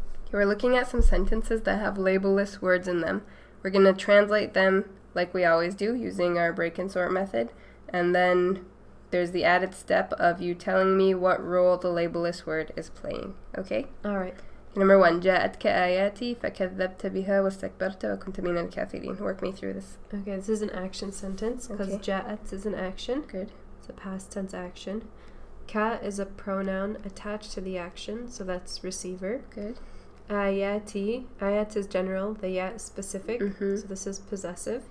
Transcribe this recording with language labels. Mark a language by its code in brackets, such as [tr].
[en] We're looking at some sentences that have labelless words in them. We're going to translate them like we always do using our break and sort method. And then there's the added step of you telling me what role the labelless word is playing. Okay? Alright. Number 1. [ar] جاءتك آياتي فكذبت بها واستكبرت وكنت من الكافرين. [en] Work me through this. Okay, this is an action sentence because جاءت is an action. Good. It's a past tense action. Ka is a pronoun attached to the action, so that's receiver. Good. Ayati. Ayat is general, the ya is specific, so this is possessive.